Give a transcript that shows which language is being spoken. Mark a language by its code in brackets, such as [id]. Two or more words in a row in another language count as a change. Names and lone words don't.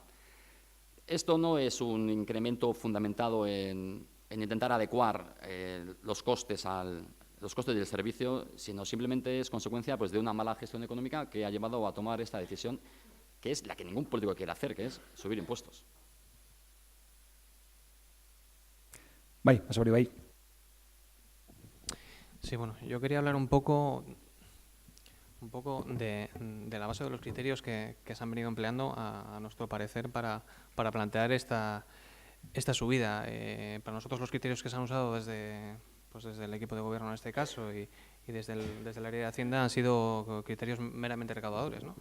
[es] Esto no es un incremento fundamentado en intentar adecuar los costes del servicio, sino simplemente es consecuencia, pues, de una mala gestión económica que ha llevado a tomar esta decisión, que es la que ningún político quiere hacer, que es subir impuestos. [eu] Bai, Basauri, bai. [es] Sí, bueno, yo quería hablar un poco de la base de los criterios que se han venido empleando, a nuestro parecer, para plantear esta subida. Para nosotros los criterios que se han usado desde el equipo de gobierno en este caso y desde el área de Hacienda han sido criterios meramente recaudadores, ¿no?